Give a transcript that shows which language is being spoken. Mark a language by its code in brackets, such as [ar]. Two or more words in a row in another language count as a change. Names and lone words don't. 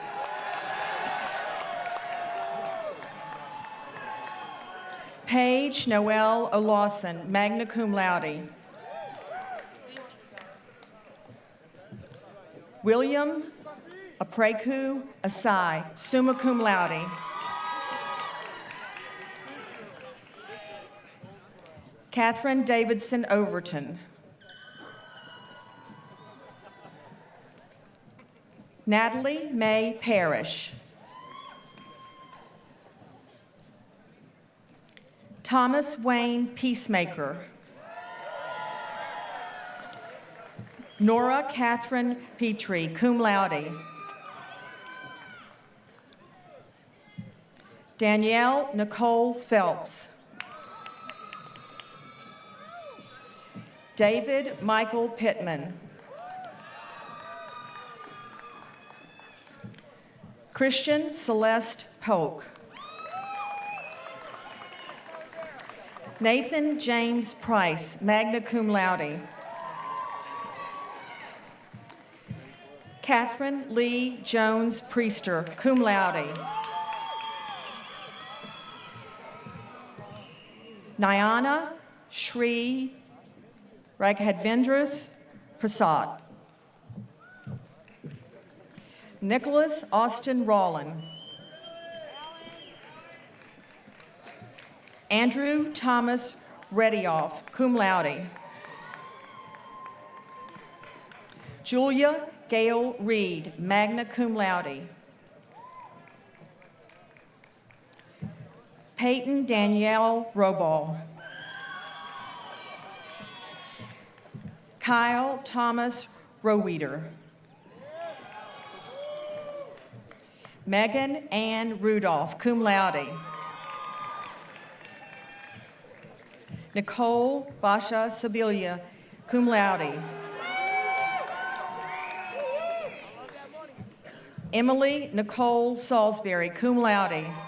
[en] Paige Noelle O'Lawson, [la] magna cum laude. [en] William Apreku Asai, [la] summa cum laude. [en] Catherine Davidson Overton. Natalie May Parrish. Thomas Wayne Peacemaker. Nora Catherine Petrie, [la] cum laude. [en] Danielle Nicole Phelps. David Michael Pittman. Christian Celeste Polk. Nathan James Price, [la] magna cum laude. [en] Catherine Lee Jones Priester, [la] cum laude. [en] Nyana Shri Raghadvendruth Prasad. Nicholas Austin Rawlin. Andrew Thomas Redioff, [la] cum laude. [en] Julia Gail Reed, [la] magna cum laude. [en] Peyton Danielle Roball. Kyle Thomas Roweeder. Megan Ann Rudolph, [la] cum laude. [en] Nicole Basha Sibilia, [la] cum laude. [en] Emily Nicole Salisbury, [la] cum laude.